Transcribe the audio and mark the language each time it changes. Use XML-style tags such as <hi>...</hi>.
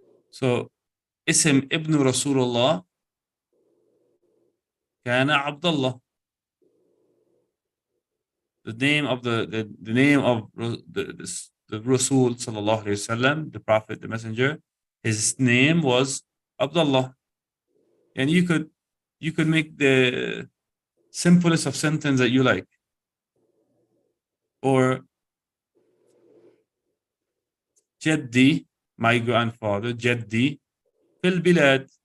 <en>So</en> <ar>اسم ابن رسول الله كان عبد الله.</ar> <en>The name of the Rasul sallallahu alaihi wasallam, the Prophet, the Messenger, his name was Abdullah. And you could make the simplest of sentence that you like.</en> <ar>Or جدي,</ar> <en>my grandfather,</en> <ar>جدي في البلاد.</ar>